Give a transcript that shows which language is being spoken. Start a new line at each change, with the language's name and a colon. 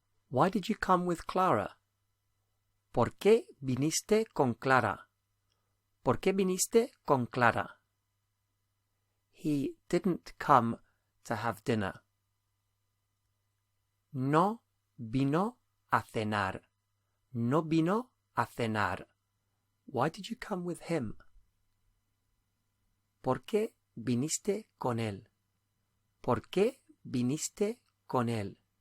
English: Why did you come with Clara?
Spanish: ¿Por qué viniste con Clara? ¿Por qué viniste con Clara?
English: He didn't come to have dinner.
Spanish: No vino a cenar. No vino a cenar.
English: Why did you come with him?
Spanish: ¿Por qué viniste con él? ¿Por qué viniste con él?